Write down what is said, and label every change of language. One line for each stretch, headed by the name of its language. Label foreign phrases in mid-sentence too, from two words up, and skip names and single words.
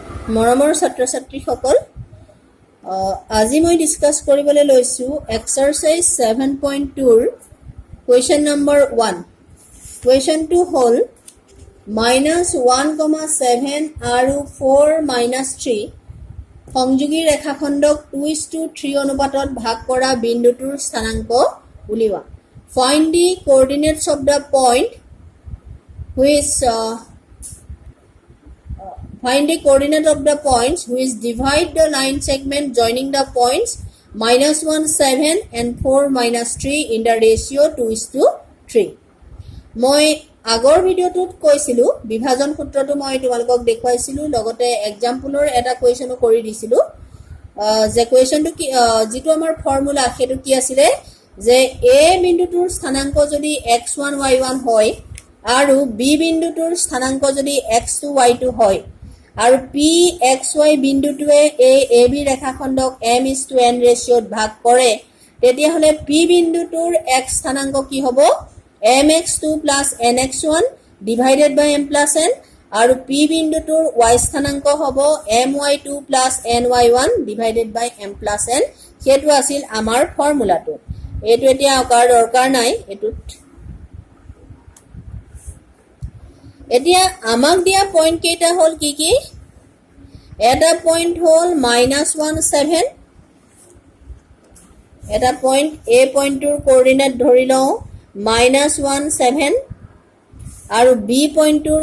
Assamese: মৰমৰ ছাত্ৰ ছাত্ৰীসকল আজি মই ডিসকাস কৰিবলৈ লৈছো এক্সাৰসাইজ 7.2 ৰ
English: question number
Assamese: 1 কুৱেশ্যনটো হ'ল -1,7 আৰু 4 - 3 সংযোগী ৰেখাখণ্ডক 2:3 অনুপাতত ভাগ কৰা বিন্দুটোৰ স্থানাংক উলিওৱা
English: find the coordinates of the point which find the coordinate of the points which divide the line segment joining the points -1,7 and 4 - 3 in the ratio 2:3
Assamese: মই আগৰ ভিডিওটোত কৈছিলো বিভাজন সূত্ৰটো মই তোমালোকক দেখুৱাইছিলো লগতে এক্সাম্পলৰ এটা কুৱেশ্যনো কৰি দিছিলো যে কুৱেশ্যনটো কি যেটো আমাৰ ফৰ্মুলা হেতু কি আছিল যে a বিন্দুটোৰ স্থানাংক যদি x1 y1 হয় আৰু b বিন্দুটোৰ স্থানাংক যদি x2 y2 হয় আৰু p xy বিন্দুটোৱে এই ab ৰেখাখণ্ডক m:n ৰেশিওত ভাগ কৰে তেতিয়া হলে p বিন্দুটোৰ x স্থানাংক কি হ'ব mx2 + nx1
English: divided by
Assamese: m+n আৰু p বিন্দুটোৰ y স্থানাংক হ'ব my2 + ny1
English: divided by
Assamese: m+n হেতু আছিল আমাৰ ফৰ্মুলাটো এটো এতিয়া আকাৰ দৰকাৰ নাই এটুত এতিয়া আমাক দিয়া পইণ্ট কেইটা হল কি কি এটা পইণ্ট হল -1,7 এটা পইণ্ট a
English: point coordinate
Assamese: ধৰি লও -1,7 আৰু b পইণ্টৰ